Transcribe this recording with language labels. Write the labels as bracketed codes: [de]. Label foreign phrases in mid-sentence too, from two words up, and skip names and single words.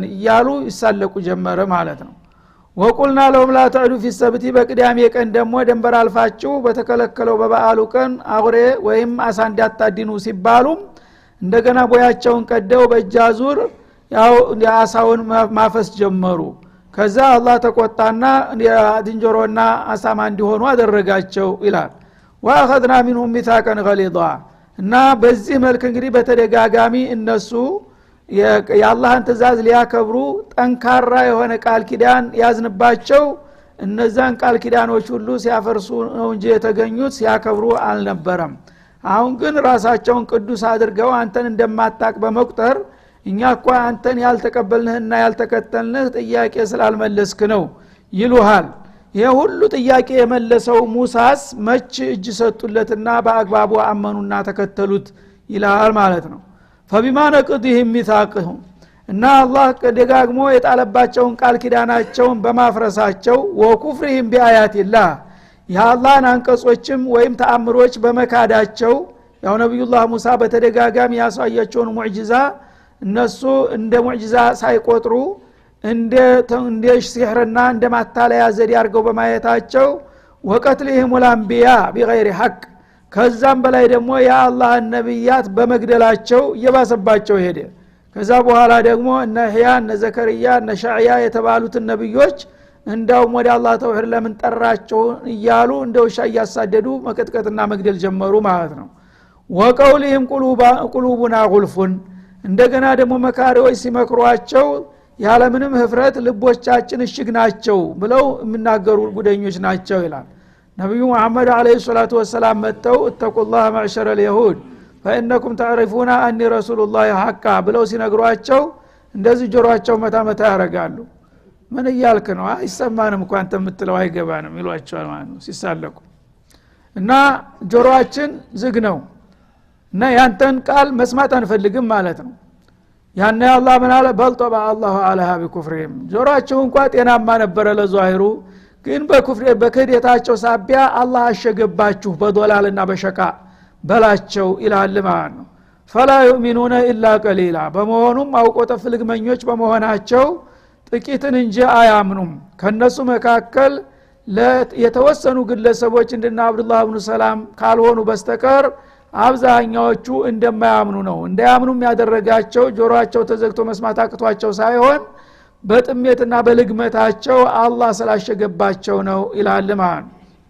[am] እያሉ ይሳለቁ ጀመረ ማለት ነው። [ar] وقلنا لهم لا تعدوا في السبت [am] በቅዳሜ ቀን ደግሞ ደንበር አልፋችሁ በተከለከለው በበዓሉ ቀን አውሬ ወይም አሳ እንዳታድኑ ሲባሉ እንደገና ቦያቸውን ቀደው በእጃዙር ያው ያሳውን ማፈስ ጀመሩ። ከዛ አላህ ተቆጣና የድንጀሮና አሳማ እንዲሆኑ አደረጋቸው ይላል። [ar] وأخذنا منهم ميثاقا غليظا [am] እና በዚህ መልክ እንግዲህ በተደጋጋሚ እነሱ የአላህን ትእዛዝ ሊያከብሩ ጠንካራ የሆነ ቃል ኪዳን ያዝንባቸው እነዛን ቃል ኪዳኖች ሁሉ ሲያፈርሱ ነው እንጂ የተገኙት ሲያከብሩ አልነበረም። አሁን ግን ራሳቸውን ቅዱስ አድርገው አንተን እንደማታቅ በመቁጠር እኛ እኮ አንተን ያልተቀበልንህና ያልተከተልንህ ጥያቄ ስላልመለስክ ነው ይሉሃል። ይሄ ሁሉ ጥያቄ የመለሰው ሙሳስ መች እጅ ሰጡለትና በአግባቡ አመኑና ተከተሉት ይላል ማለት ነው። [ar] فبما نقضهم ميثاقهم [am] እና አላህ ደጋግሞ የጣለባቸውን ቃል ኪዳናቸውን በማፍረሳቸው [ar] وكفرهم بآيات الله [am] የአላህን አንቀጾችም ወይም ተአምሮች በመካዳቸው ያው ነብዩላህ ሙሳ በተደጋጋሚ ያሳያቸውን ሙዕጂዛ እነሱ እንደ ሙዕጂዛ ሳይቆጥሩ እንደ ሲህርና እንደ ማታለያ ዘዴ አድርገው በማየታቸው [ar] وقتلهم الأنبياء بغير حق [am] ከዛም በላይ ደግሞ የአላህ ነብያት በመግደላቸው እየባሰባቸው ሄደ። ከዛ በኋላ ደግሞ እነ ህያ እነ ዘከርያ እነ ሻዕያ የተባሉትን ነብዮች እንዳውም ወደ አላህ ተውሂድ ለምን ጠራቸው እያሉ እንደውሻ ያሳደዱ መቀጥቀጥና መግደል ጀመሩ ማለት ነው። [ar] وقولهم قلوبنا غلف [am] እንደገና ደግሞ መካሪዎች ሲመክሯቸው ያለምንም ህፍረት ልቦቻችን እሽግ ናቸው ብለው የሚናገሩ ጉደኞች ናቸው ይላል ነብዩ መሐመድ [ar] عليه الصلاة والسلام [am] መተው [ar] اتقوا الله معشر اليهود فانكم تعرفون اني رسول الله حقا [am] ብለው ሲነግሯቸው እንደዚህ ጆሮአቸው መታ መታ ያረጋሉ ምን ይያልክ ነው አይሰማንም እንኳን አንተ የምትለው አይገባንም ይሏቸዋል ማለት ነው ሲሳለቁ እና ጆሮአችን ዝግ ነው እና ያንተን ቃል መስማት አንፈልግም ማለት ነው ያነ አላህ ምን አለ [ar] بل طبع الله عليها بكفرهم [am] ጆሮአቸው እንኳን ጤናማ ነበር ለዛሂሩ ግን በኩፍር በከደታቸው ሳቢያ አላህ አሸገባችሁ በዶላልና በሸቃ በላቸው ኢላል ማለት ነው [ar] فلا يؤمنون الا قليلا [am] በመሆኑም አውቆተ ፍልግመኞች በመሆናቸው ጥቂትን እንጂ አያምኑም ከነሱ መካከል የተወሰኑ ግለሰቦች እንደና አብዱላህ ኢብኑ ሰላም ካልሆኑ በስተቀር አብዛኛዎቹ እንደማያምኑ ነው እንዳያምኑም ያደረጋቸው ጆሮአቸው ተዘግቶ መስማት አቅቷቸው ሳይሆን በጥሜትና በልግመታቸው አላህ ስላሸገባቸው ነው ኢላል ማለት ነው